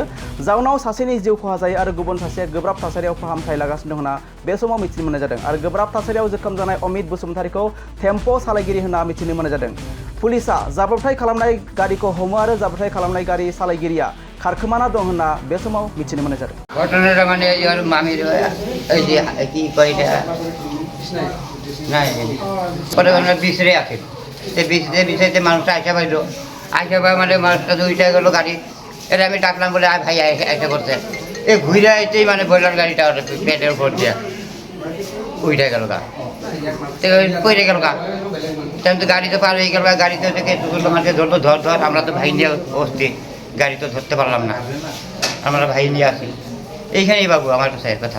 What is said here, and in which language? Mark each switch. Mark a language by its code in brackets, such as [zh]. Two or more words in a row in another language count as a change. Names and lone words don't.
[brx] जाउनाव सासेनि जिउ खहा जायो आरो गुबुन सासेया गोब्राब थासारियाव फाहामथाय लागासिनो दं होनना बे समाव मिथिनो मोननाय जादों आरो गोब्राब थासारियाव जोखोम जानाय अमित बसुमतारीखौ टेम्प' सालायगिरि होनना मिथिनो मोननाय जादों। पुलिसआ जाब्रबथाय खालामनाय गारिखौ हमो आरो जाब्रबथाय खालामनाय गारि सालायगिरिया खारखोमाना दं होनना बे समाव मिथिनो मोननाय जादों। [bn] ঘটনাটা মানে আর মামির এই যে কি কয় এটা নাই পরে আমরা বিছরে আছে সে বিছরে মানুষ আইসা পাইলো আইসা পাই মানে মানুষটা দুইটা গেল গাড়ি এটা আমি ডাকলাম বলে ভাই আইসা করতে এই ঘুরে আইতেই মানে বললাম গাড়িটা পেটের উপর দিয়ে উইটা গেল গা কইরে গেল গা তেমন তো গাড়ি তো পার হয়ে গেল গাড়িতে থেকে মানুষকে ধরতো ধর আমরা তো ভাই নিয়ে বসছি গাড়ি তো ধরতে পারলাম না আমরা ভাই নিয়ে আসি এইখানেই বাবু আমার কাছে কথা।